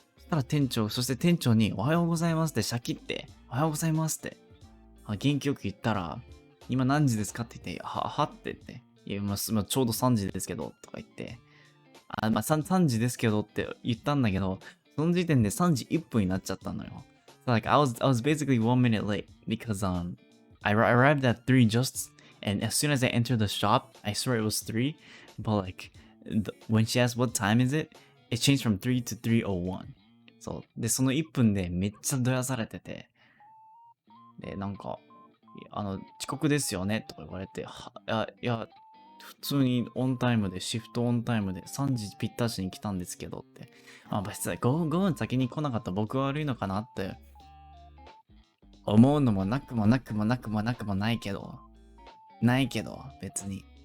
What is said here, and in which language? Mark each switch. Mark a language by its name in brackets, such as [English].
[Japanese] そして店長におはようございますってシャキって、おはようございますって。元気よく言ったら、今何時ですかって言って、はって言って。いや、ちょうど3時ですけど、とか言って。3時ですけどって言ったんだけど、その時点で3時1分になっちゃったのよ。 [English] So like I was basically 1 minute late because I arrived at 3 just, and as soon as I entered the shop, I swear it was 3, but like when she asked what time is it, it changed from 3 to 3:01. [Japanese] そう。で、その1分でめっちゃどやされてて、で、なんか、遅刻ですよねとか言われて、いや、普通にオンタイムで、シフトオンタイムで3時ぴったしに来たんですけどって。別に5分先に来なかった僕が悪いのかなって思うのもなくもなくもなくもなくもないけど、別に。